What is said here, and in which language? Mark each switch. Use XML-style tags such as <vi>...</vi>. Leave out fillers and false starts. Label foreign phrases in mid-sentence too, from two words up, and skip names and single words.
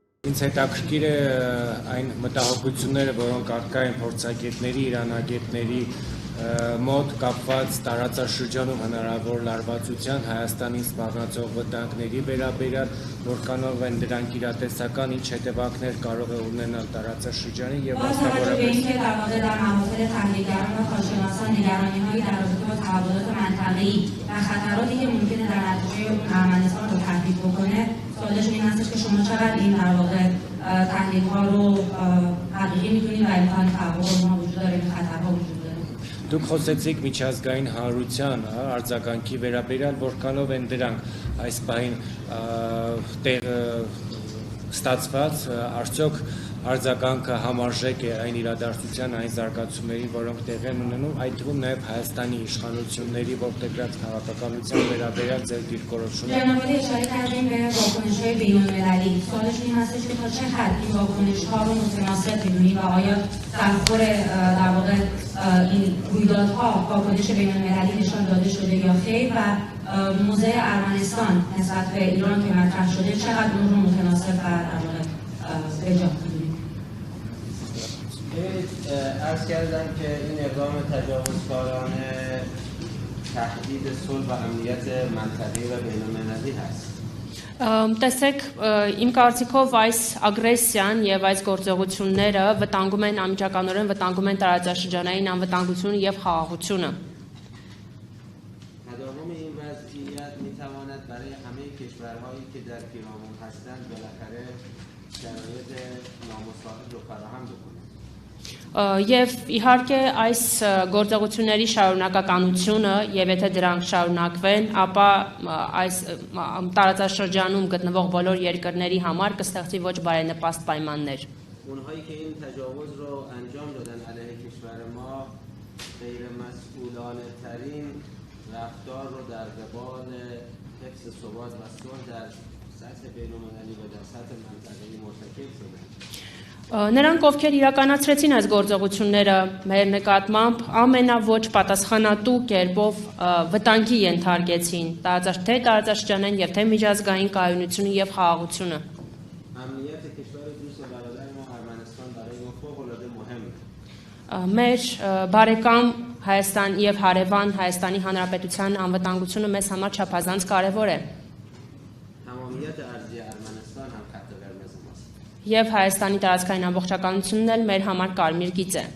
<hy>ինձ հետաքրքիր է այն մտահոգությունները, որոնք առկա են փորձագետների, իրանագետների մոտ կապված տարածաշրջանում հնարավոր լարվածության Հայաստանին սպառնացող վտանգների վերաբերյալ, որքանով են դրանք իրատեսական, ինչ հետևանքներ կարող է ունենալ տարածաշրջանին եւ մասնավորապես</hy> <fa>خطراتی که ممکنه در نتیجه ارمنستان رو تهدید بکنه سوالش این هستش که شما چقدر این در واقع تحلیل‌ها رو حقیقی می‌دونید و امکان تحقق اونها وجود داره این خطرها وجود داره</fa> <hy>Դուք խոսեցիք միջազգային հանրության արձագանքի վերաբերյալ, որքանով են դրանք այս պահին տեղ ստացված, արդյոք արձագանքը համարժեք է այն իրադարձության, այն զարգացումների, որոնք տեղ են ունենում, այդ թվում նաև Հայաստանի իշխանությունների ողջերտ քաղաքականության վերաբերյալ ձեր դիրքորոշումը։</hy> <fa>جنابالی اشاره کردیم به واکنش‌های بین‌المللی. سوالش این هستش که تا چه حد این واکنش‌ها رو متناسب می‌دونید و آیا در خور در واقع این رویدادها واکنش بین‌المللی نشان داده شده یا خیر و موضع ارمنستان نسبت به ایران که مطرح شده چقدر اون رو متناسب و در واقع اجرا عرض کردم که این اقدام تجاوزکارانه تهدید صلح و امنیت منطقه‌ای و بین‌المللی هست.</fa> <hy>Տեսեք, իմ կարծիքով այս ագրեսիան եւ այս գործողությունները վտանգում են անմիջականորեն վտանգում են տարածաշրջանային անվտանգությունը եւ խաղաղությունը։</hy> <fa>تداوم این وضعیت می‌تواند برای همه کشورهایی که در پیرامون هستند بالاخره شرایط نامساعد رو فراهم بکنه.</fa> <hy>Եվ իհարկե այս գործողությունների շարունակականությունը եւ եթե դրանք շարունակվեն, ապա այս տարածաշրջանում գտնվող բոլոր երկրների համար կստեղծվի ոչ բարենպաստ պայմաններ։</hy> <fa>اونهایی که این تجاوز رو انجام دادن علیه کشور ما غیر مسئولانه ترین رفتار رو در قبال حفظ ثبات و صلح در سطح بین‌المللی و در سطح منطقه‌ای مرتکب شدن.</fa> <hy>Նրանք, ովքեր իրականացրեցին այս գործողությունները մեր նկատմամբ, ամենաոչ պատասխանատու կերպով վտանգի ենթարկեցին թե տարածաշրջանային եւ թե միջազգային կայունությունը եւ խաղաղությունը։</hy> <fa>امنیت کشور دوست و برادر ما ارمنستان برای ما فوق‌العاده مهمه.</fa> <hy>Մեր բարեկամ Հայաստան եւ հարևան Հայաստանի Հանրապետության անվտանգությունը մեզ համար չափազանց կարեւոր է։</hy> <fa>تمامیت ارضی ارمنستان هم خط قرمز ماست.</fa> <hy>Եվ Հայաստանի տարածքային ամբողջականությունն էլ մեր համար կարմիր գիծ է։</hy>